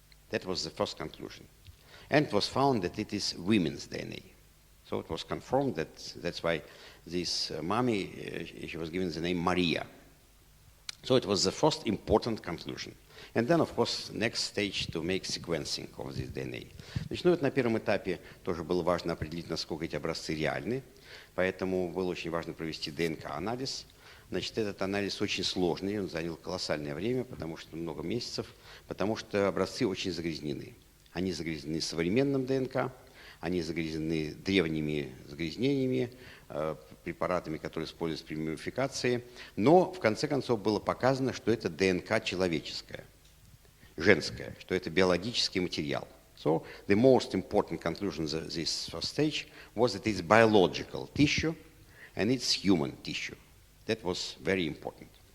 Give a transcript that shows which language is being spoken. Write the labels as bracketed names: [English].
[English] That was the first conclusion. And it was found that it is women's DNA. So it was confirmed that's why this mummy, she was given the name Maria. So it was the first important conclusion. And then, of course, next stage to make sequencing of this DNA. [Russian] Значит, ну, это на первом этапе тоже было важно определить, насколько эти образцы реальны. Поэтому было очень важно провести ДНК-анализ. Значит, этот анализ очень сложный, он занял колоссальное время, потому что много месяцев, потому что образцы очень загрязнены. Они загрязнены современным ДНК, они загрязнены древними загрязнениями, препаратами, которые используются при мумификации. Но, в конце концов, было показано, что это ДНК человеческая, женская, что это биологический материал. [English] So, the most important conclusion of this first stage was that it's biological tissue and it's human tissue. That was very important.